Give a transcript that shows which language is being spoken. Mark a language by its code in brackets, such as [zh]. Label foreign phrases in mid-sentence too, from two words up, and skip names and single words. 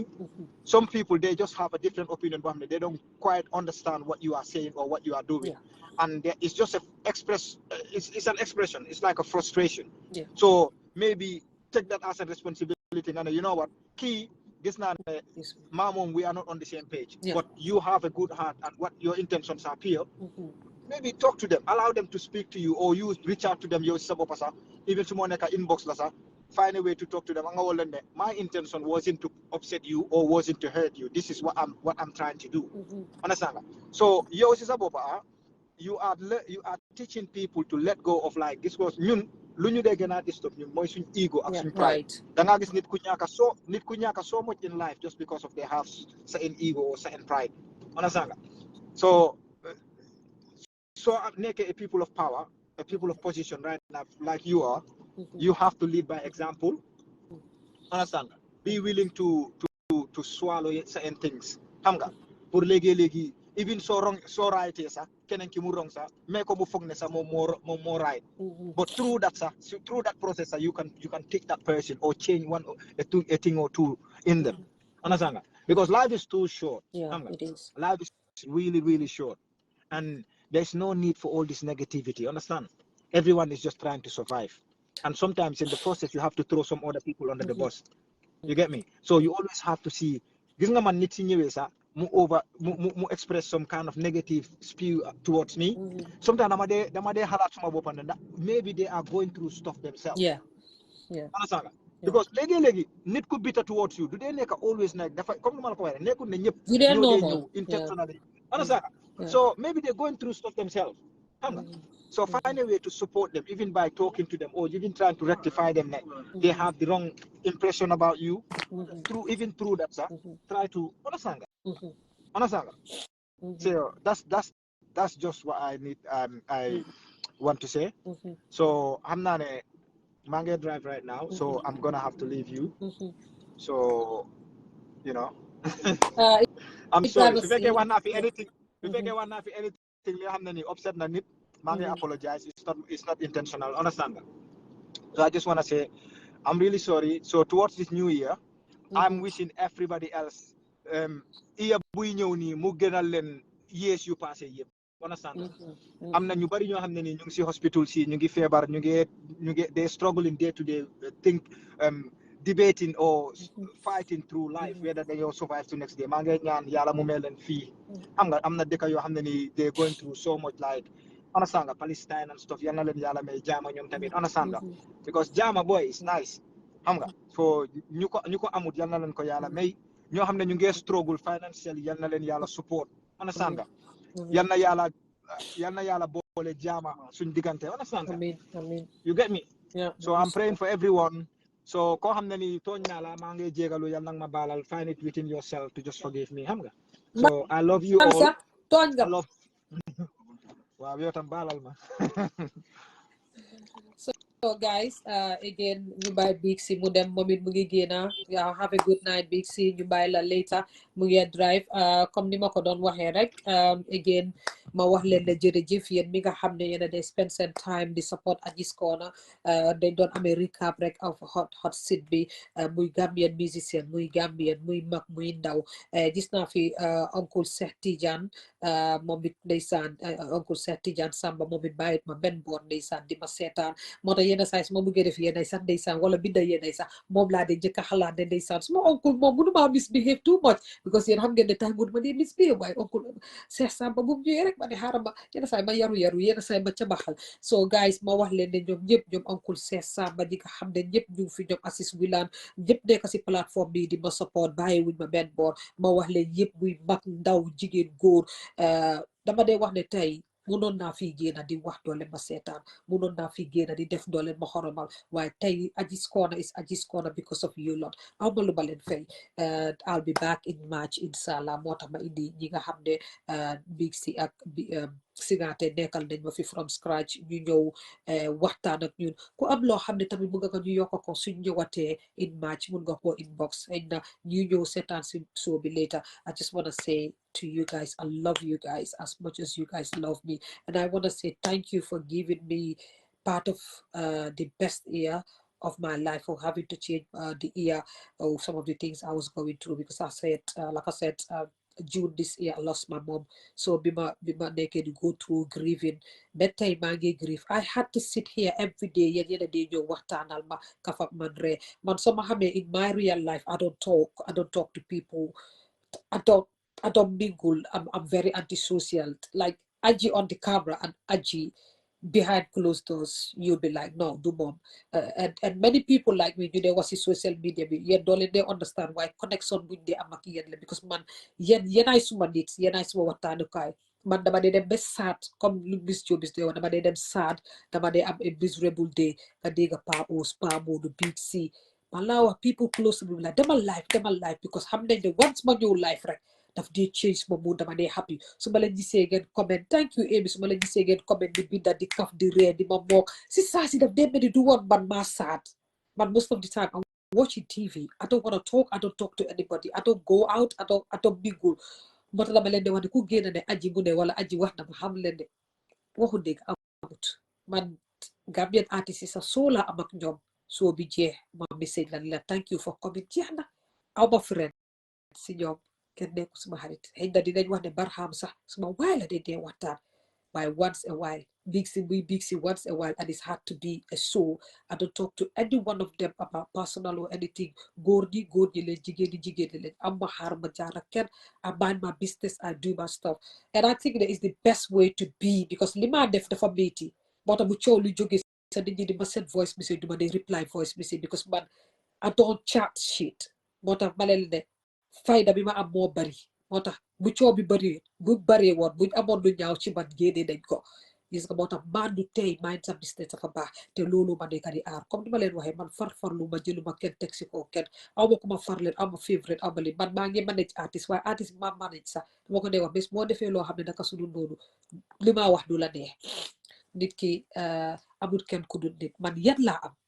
[en] Some people, they just have a different opinion [wo] boo xam ne [en] they don't quite understand what you are saying or what you are doing. And it's just it's an expression. It's like a frustration. So maybe take that as a responsibility. And you know what? Key, this now, Mom, we are not on the same page. But you have a good heart, and what your intentions are pure. Maybe talk to them, allow them to speak to you, or you reach out to them. Even someone like inbox, find a way to talk to them. My intention wasn't to upset you or wasn't to hurt you. This is what I'm trying to do. Understand? So yours is about you are teaching people to let go of like this was [wo] ñun lu ñu dee gën a disturb ñun mooy suñ ego ak suñ pride. Da nga gis nit ku ñàkk [en] so much in life just because of they have certain ego or certain pride. Understand? So naked a people of power, a people of position right now, like you are, you have to lead by example. Understand? Be willing to swallow certain things. [wo] Xam nga pour léegi [en] even so right [wo] sa keneen ki mu wrong sa mais ko mu foog ne sa moom moo right. [en] But through that process you can take that person or change a thing or two in them. Understand? Because life is too short. It is. Life is really, really short. And there's no need for all this negativity. Understand? Everyone is just trying to survive. And sometimes in the process, you have to throw some other people under the bus. You get me? So you always have to see, [wo] gis nga man nit si ñëwee sax mu [en] express some kind of negative spew towards me. Sometimes [wo] dama dee xalaat suma bopp ne [en] maybe they are going through stuff themselves. Understand? Because [wo] léegi nit ku [en] bitter towards you [wo] du dee nekk [en] always like [wo] dafa comme nu ma la ko waxee nekkul ne ñëpp ñoo dee ñëw [en] intentionally. Understand? So maybe they're going through stuff themselves. So find a way to support them, even by talking to them or even trying to rectify them. They have the wrong impression about you. Through that, sir. Try to understand. Understand. So that's just what I need. I want to say. So I'm not [wo] maa ngi [en] drive right now, so I'm gonna have to leave you. So, you know, I'm sorry. [wo] Su fekkee wax naa fi anything, su fekkee wax naa fi anything li nga xam ne nii upset na nit, maa ngi apologize. [en] It's not intentional. Understand that? So I just want to say, I'm really sorry. So towards this new year, I'm wishing everybody else, year [wo] buy ñëw nii mu gënal leen years yu passé yëpp. [en] Understand that? [wo] Am na ñu bari ñoo xam ne nii ñu ngi si hospital si ñu ngi feebar ñu ngi [en] they struggling day to day think debating or fighting through life whether they will survive to next day [wo] maa ngi ñaan yàlla mu mel leen fii xam nga am na dëkk yoo xam ne nii [en] they going through so much like understand [wo] nga Palestine [en] and stuff [wo] yal na leen yàlla may jaama ñoom tamit understand nga because jaama boy [en] is nice [wo] xam nga so ñu ko amut yal na leen ko yàlla may ñoo xam ne ñu ngi [en] struggle financially [wo] yal na leen yàlla support understand nga yal na yàlla boole jaama suñ diggante understand nga [en] Amen. you get me Yeah. so I'm praying for everyone [wo] so koo xam ne ni tooñ naa la maa ngi jégalu yal nag ma baalal [en] find it within yourself to just forgive me [wo] xam nga [en] so I love you all I love [wo] waaw yow tam baalal ma [en] So guys, again, [wo] ñu bàyyi Big C mu dem moom it mu ngi génna [en] have a good night [wo] Big C ñu bàyyi la later mu ngi drive comme ni ma ko doon waxee rek again ma wax leen ne jërëjëf yéen mi nga xam ne yéen a day spend seen time di support Aji's Corner dañ doon amee recap rek of hot seat bi muy Gambian musicien muy Gambian muy mag muy ndaw gis naa fi oncle Cheikh Tidiane moom it ndeysaan oncle Cheikh Tidiane Samba moom it bàyyit ma benn boor ndeysaan di ma seetaan moo tax yenn saa yi su ma bëggee def yenn sax ndeysaan wala binda yenn sax moom laa de njëkk a xalaat ne ndeysaan suma oncle moom mënuma [en] misbehave too much because [wo] yéen xam ngeen ne time bu ma dee misbehave waaye oncle Cheikh Samba bu mu ñëwee rek ma ne xaaral ma yenn saa yi ma yaru yenn saa yi ma cabaxal so guys ma wax leen ne ñoom ñëpp ñoom oncle Cheikh Samba ñi nga xam ne ñëpp ñu ngi fi ñoom Assis Wilane ñëpp nekk si plateforme bi di ma support bàyyi wuñ ma benn boor ma wax leen yëpp muy mag ndaw jigéen góor dama dee wax ne tey munoon naa fi génn di wax doole ma seetaan munoon naa fi génn di def doole ma xoromal waaye tey [en] Aji's Corner is Aji's Corner because of you lot [wo] aw ma lu ma leen fay [en] I'll be back in March [wo] inshallah moo tax ma indi ñi nga xam ne Big C ak Singaate nekkal nañ ma fi [en] from scratch [wo] ñu ñëw waxtaan ak ñun ku am loo xam ne tamit mu nga ko ñu yokk ko suñ ñëwatee [en] in March [wo] mun nga ko inbox xëy na ñu ñëw seetaan si show bi [en] later I just want to say to you guys I love you guys as much as you guys love me and I want to say thank you for giving me part of the best year of my life for having to change the year of some of the things I was going through because I said like I said June this year I lost my mom so [wo] bima nekkee di [en] go through grieving [wo] ba tey maa ngi [en] grieve I had to sit here every day [wo] yéen day ñëw waxtaanal ma kaf ak man ree man soo ma xamee [en] in my real life I don't talk to people I don't mingle I'm very antisocial like Aji on the camera and Aji behind closed doors you'll be like no do mom and many people like me you know what's social media [wo] bi yéen doo leen [en] they understand why connection [wo] buñ dee am ak yéen la because man yéen ay suma nit yéen ay suma waxtaanukaay man dama dee dem ba sad comme lu Miss Jobiz dee wax dama dee dem sad dama dee am [en] a miserable day [wo] nga dégg Pa Ous Pa Modou Big C man laa wax [en] people close to me like [wo] demal live because xam nañ ne once ma ñëw live rek daf dee change ma mood dama dee happy su ma leen gisee ngeen comment [en] thank you [wo] Amy su ma leen gisee ngeen comment di binda di kaf di ree di ma mook si saa si daf dee mel ni du woon man maa sad man [en] most of the time I'm watching TV I don't want to talk I don't talk to anybody I don't go out I don't mingle [wo] moo tax dama leen di wax ne ku génn ne Aji mu ne wala Aji wax na ma xam leen ne waxu dëgg amut man Gambian artist yi sax soo la am ak ñoom soo bi jeex ma message la [en] thank you for coming [wo] jeex na aw ma friend si ñoom kenn nekku suma xarit xëy na dinañ wax ne Barham sax suma waay la dee waxtaan waaye [en] once a while [wo] Big C [en] once a while and it's hard to be a soul I don't talk to any one of them about personal or anything [wo] góor ñi leen jigéen ñi leen am ma xaar ma jaar ak kenn [en] I mind my business I do my stuff and I think that is the best way to be because [wo] li ma def dafa métti moo tax bu coow lu jógee sa nit ñi di ma [en] send voice message [wo] du ma dee [en] reply voice message because [wo] man [en] I don't chat shit [wo] moo tax ma leen ne fayda bi ma am moo bari moo tax bu coow bi baree woon buñ amoon lu ñaaw ci man génnee nañ ko gis nga moo tax man du tey mind sa business dafa baax te loolu ma nekk di aar comme ni ma leen waxee man farlu ma jëluma kenn teg si ko kenn aw ma ku ma far leen aw ma favorite aw ma leen man maa ngi manage artiste waaye artiste bi ma manage sax dama ko dee wax bés moo defee loo xam ne naka sunu noonu li ma wax du la neex nit ki amul kenn ku dul nit man yan laa am